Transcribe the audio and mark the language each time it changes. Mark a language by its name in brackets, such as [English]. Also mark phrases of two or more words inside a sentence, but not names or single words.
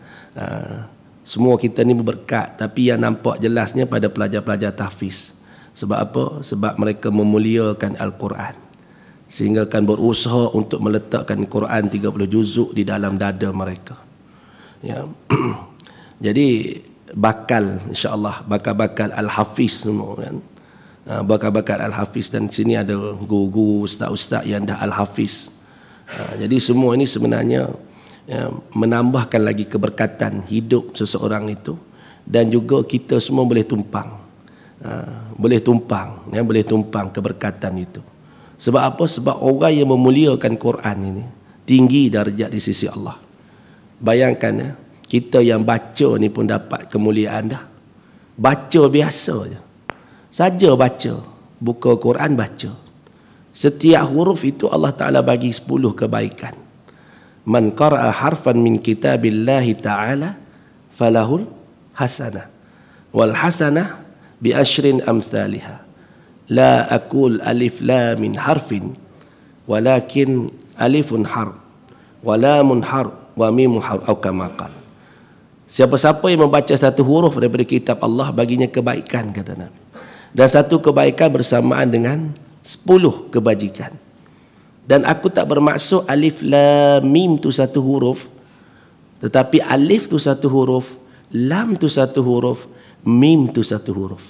[Malay] Semua kita ni berberkat, tapi yang nampak jelasnya pada pelajar-pelajar tahfiz. Sebab apa? Sebab mereka memuliakan Al-Quran, sehingga akan berusaha untuk meletakkan Quran 30 juzuk di dalam dada mereka. Ya. Jadi bakal, [Arabic] إن شاء الله [Malay] bakal-bakal Al-Hafiz semua, kan? Bakal-bakal Al-Hafiz, dan sini ada guru-guru, ustaz-ustaz yang dah Al-Hafiz. Jadi semua ini sebenarnya menambahkan lagi keberkatan hidup seseorang itu, dan juga kita semua boleh tumpang, boleh tumpang keberkatan itu. Sebab apa? Sebab orang yang memuliakan Quran ini tinggi darjat di sisi Allah. Bayangkan, kita yang baca ni pun dapat kemuliaan dah. Baca biasa je, saja baca, buka Quran baca. Setiap huruf itu Allah Ta'ala bagi 10 kebaikan. [Arabic] من قرأ حرفا من كتاب الله تعالى فله الحسنة والحسنة بعشر أمثالها لا أقول الم حرف ولكن ألف حرف ولام حرف وميم حرف atau كما قال. [Malay] Siapa-siapa yang membaca satu huruf daripada kitab Allah, baginya kebaikan, kata Nabi. Dan satu kebaikan bersamaan dengan 10 kebajikan. Dan aku tak bermaksud alif lam mim tu satu huruf, tetapi alif tu satu huruf, lam tu satu huruf, mim tu satu huruf.